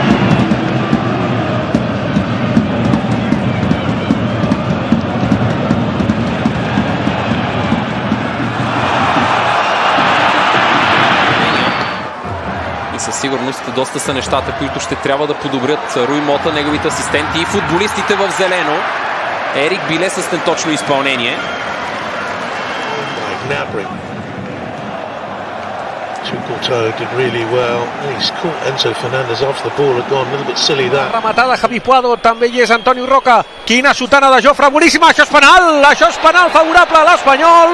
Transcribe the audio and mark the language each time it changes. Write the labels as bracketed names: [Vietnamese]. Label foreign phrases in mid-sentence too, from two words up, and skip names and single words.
[Bulgarian] Със сигурност доста са нещата, които ще трябва да подобрят Руй Мота, неговите асистенти и футболистите в зелено. Ерик Биле с неточно изпълнение. [Catalan] Rematada Javi Puado, també hi és Antonio Roca. Quina sotana de Jofre, boníssima, això és penal favorable a l'Espanyol.